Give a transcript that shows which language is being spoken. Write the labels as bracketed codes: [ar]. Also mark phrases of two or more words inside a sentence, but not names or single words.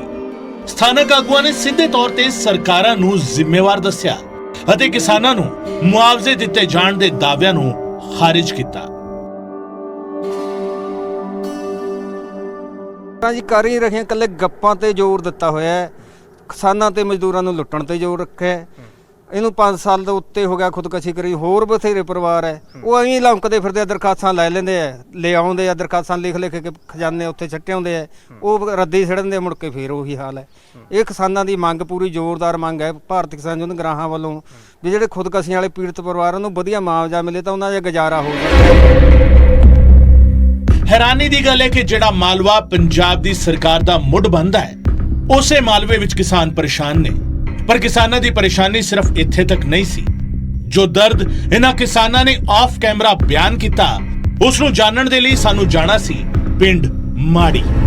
[pa] ਸਥਾਨਕ ਆਗੂਆਂ ਨੇ ਸਿੱਧੇ ਤੌਰ ਤੇ ਸਰਕਾਰਾਂ ਨੂੰ ਜ਼ਿੰਮੇਵਾਰ ਦੱਸਿਆ ਅਤੇ ਕਿਸਾਨਾਂ ਨੂੰ ਮੁਆਵਜ਼ੇ ਦਿੱਤੇ ਜਾਣ ਦੇ ਦਾਅਵਿਆਂ ਨੂੰ ਖਾਰਜ ਕੀਤਾ। ਜੀ ਕਰ ਹੀ ਰੱਖੇ ਕੱਲੇ ਗੱਪਾਂ ਤੇ ਜ਼ੋਰ ਦਿੱਤਾ ਹੋਇਆ ਹੈ, ਕਿਸਾਨਾਂ ਤੇ ਮਜ਼ਦੂਰਾਂ ਨੂੰ ਲੁੱਟਣ ਤੇ ਜ਼ੋਰ ਰੱਖਿਆ ਹੈ। ਇਹਨੂੰ 5 ਸਾਲ ਦੇ ਉੱਤੇ ਹੋ ਗਿਆ ਖੁਦਕਸ਼ੀ ਕਰੀ। ਹੋਰ ਬਥੇਰੇ ਪਰਿਵਾਰ ਹੈ ਉਹ ਐਵੇਂ ਲੰਕਦੇ ਫਿਰਦੇ, ਦਰਖਾਸਤਾਂ ਲੈ ਲੈਂਦੇ ਆ, ਲੈ ਆਉਂਦੇ ਆ ਦਰਖਾਸਤਾਂ ਲਿਖ ਕੇ ਖਜ਼ਾਨੇ ਉੱਥੇ ਛੱਟੇ ਆਉਂਦੇ ਆ, ਉਹ ਰੱਦੀ ਛੱਡਦੇ ਮੁੜ ਕੇ ਫੇਰ ਉਹੀ ਹਾਲ ਹੈ। ਇਹ ਕਿਸਾਨਾਂ ਦੀ ਮੰਗ ਪੂਰੀ ਜ਼ੋਰਦਾਰ ਮੰਗ ਹੈ ਭਾਰਤੀ ਕਿਸਾਨ ਯੂਨੀਅਨ ਗਰਾਹਾਂ ਵੱਲੋਂ ਵੀ ਜਿਹੜੇ ਖੁਦਕਸ਼ੀਆਂ ਵਾਲੇ ਪੀੜਤ ਪਰਿਵਾਰਾਂ ਨੂੰ ਵਧੀਆ ਮੁਆਵਜ਼ਾ ਮਿਲੇ ਤਾਂ ਉਹਨਾਂ ਦਾ ਗੁਜ਼ਾਰਾ ਹੋ ਸਕੇ। ਹੈਰਾਨੀ ਦੀ ਗੱਲ ਹੈ ਕਿ ਜਿਹੜਾ ਮਾਲਵਾ ਪੰਜਾਬ ਦੀ ਸਰਕਾਰ ਦਾ ਮੁੱਢ ਬਣਦਾ ਹੈ ਉਸੇ ਮਾਲਵੇ ਵਿੱਚ ਕਿਸਾਨ ਪਰੇਸ਼ਾਨ ਨੇ। ਪਰ ਕਿਸਾਨਾਂ ਦੀ ਪਰੇਸ਼ਾਨੀ ਸਿਰਫ਼ ਇੱਥੇ ਤੱਕ ਨਹੀਂ ਸੀ। ਜੋ ਦਰਦ ਇਨ੍ਹਾਂ ਕਿਸਾਨਾਂ ਨੇ [en] off camera [pa] ਬਿਆਨ ਕੀਤਾ ਉਸ ਨੂੰ ਜਾਣਨ ਦੇ ਲਈ ਸਾਨੂੰ ਜਾਣਾ ਸੀ ਪਿੰਡ ਮਾੜੀ।